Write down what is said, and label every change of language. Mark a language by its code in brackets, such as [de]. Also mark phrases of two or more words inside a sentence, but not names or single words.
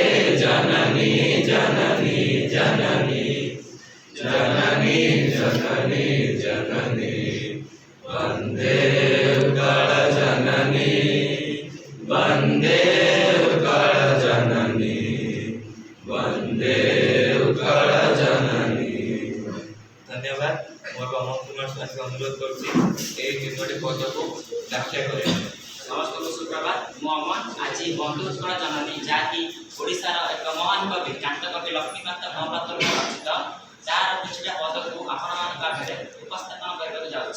[or] ଜନନୀ ଜନନୀ ଜନନୀ, ଜନନୀ ଜନନୀ ଜନନୀ। ବନ୍ଦେ ଉତ୍କଳ ଜନନୀ, ବନ୍ଦେ ଉତ୍କଳ ଜନନୀ, ବନ୍ଦେ ଉତ୍କଳ ଜନନୀ। ধন্যবাদ। ମୁଁ ଅମନ କୁମାର ସ୍ୱାଇଁଙ୍କୁ ଅନୁରୋଧ କରୁଛି ଏହି ତିନୋଟି ପଦକୁ ବ୍ୟାଖ୍ୟା କରିବା। ସମସ୍ତଙ୍କୁ ସୁପ୍ରଭାତ। ମୁଁ ଅମନ। ଆଜି ବନ୍ଧୁ ଉତ୍କଳ ଜନନୀ, ଯାହାକି ଓଡ଼ିଶାର ଏକ ମହାନ କବି କାନ୍ତକବି ଲକ୍ଷ୍ମୀକାନ୍ତ ମହାପାତ୍ରଙ୍କ ରଚିତ, ଯାହାର କିଛିଟା ପଦକୁ ଆପଣମାନଙ୍କ ଆଗରେ ଉପସ୍ଥାପନ କରିବାକୁ ଯାଉଛି।